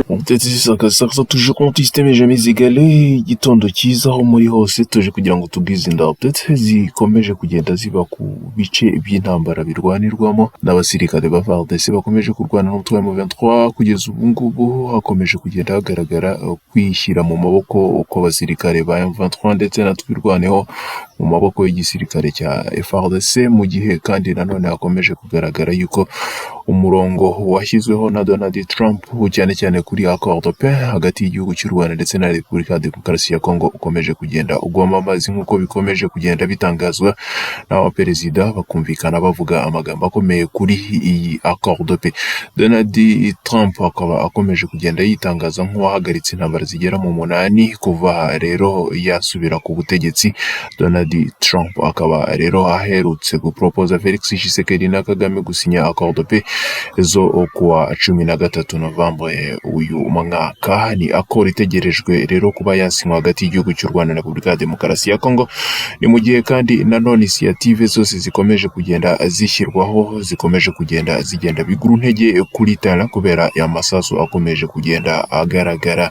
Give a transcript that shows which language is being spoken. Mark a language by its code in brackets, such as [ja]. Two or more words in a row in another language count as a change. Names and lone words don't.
[fr] Peut-être ça toujours contesté mais jamais égalé, [rw] igitondo cyiza aho muri hose tuje kugira ngo tubwize inda update zikomeje kugenda ziba ku bice by'intambara birwanirwamo n'abasirikare ba FARDC bakomeje kurwana n'umutwe wa M23 kugeza ubu ngubu hakomeje kugenda hagaragara kwishyira mu maboko uko abasirikare ba M23 ndetse na twirwaneho mu maboko y'igisirikare cya FARDC mu gihe kandi nanone hakomeje kugaragara yuko umurongo washyizweho na Donald Trump cyane cyane kuri [fr] accord de paix [rw] hagati y'igihugu cy'u Rwanda ndetse na Repubulika ya Demokarasi ya Kongo ukomeje kugenda ugwamo amazi nk'uko bikomeje kugenda bitangazwa n'abaperezida bakumvikana bavuga amagambo akomeye kuri iyi [fr] accord de paix. [rw] Donald Trump akaba akomeje kugenda yitangaza nk'uwahagaritse intambara zigera mu 8 kuva rero yasubira ku butegetsi. Donald Trump akaba rero aherutse gupropoza Felix Tshisekedi na Kagame gusinya [fr] accord de paix [rw] zo kuwa 13 Novembre uyu mwaka. Ni accord itegerejwe rero kuba yasinywa hagati y'igihugu cy'u Rwanda na Repubulika ya Demokarasi ya Kongo. Ni mu gihe kandi nanone initiative zose zikomeje kugenda zishyirwaho zikomeje kugenda bigura intege kuri tara kubera amasasu akomeje kugenda agaragara.